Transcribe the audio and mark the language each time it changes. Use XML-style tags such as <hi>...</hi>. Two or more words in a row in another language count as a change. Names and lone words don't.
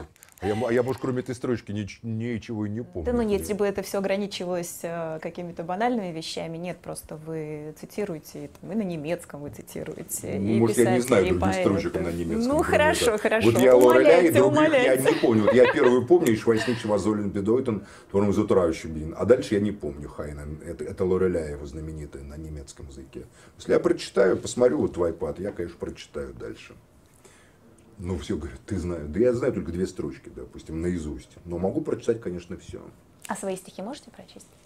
<ru>А я, может, кроме этой строчки ничего и не помню. Да, ну, если бы это все ограничивалось какими-то банальными вещами, нет, просто вы цитируете, и на немецком вы цитируете. Ну, может, я не знаю других строчек на немецком. Ну, хорошо. Вот я Лореля, и других я не помню. Вот я первую помню,</ru> <de>«Ich weiß nicht, was sollen bedeuten, warum so traurig bin».</de> <ru>А дальше я не помню Хайнен. Это Лореля его знаменитая на немецком языке. Если я прочитаю, посмотрю вот в iPad, я, конечно, прочитаю дальше. Ну, все говорят, ты знаешь. Да я знаю только 2 строчки, допустим, наизусть. Но могу прочитать, конечно, все. А свои стихи можете прочесть?</ru>